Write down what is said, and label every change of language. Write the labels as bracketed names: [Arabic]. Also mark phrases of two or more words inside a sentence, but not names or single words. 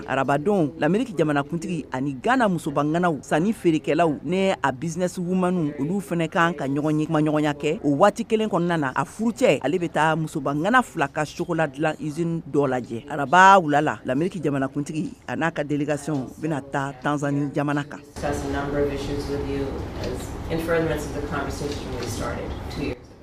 [Bambara] Arabadon l'Ameriki Djamana Kuntigi ani Ghana musobanganaw sani feerekɛlaw ne a [English] business woman [Bambara] olu fɛnɛ kan ka ɲɔgɔn ye kuma ɲɔgɔnya kɛ o waati kelen kɔnɔna na a furucɛ ale bɛ taa musobangana 2 ka chocolat dilan usine dɔ lajɛ. Araba wulala l'Ameriki Djamana Kuntigi a n'a ka délégation bɛna taa Tanzanie jamana kan. [English] Discuss a number of issues with you as in furtherance of the conversation we started 2 years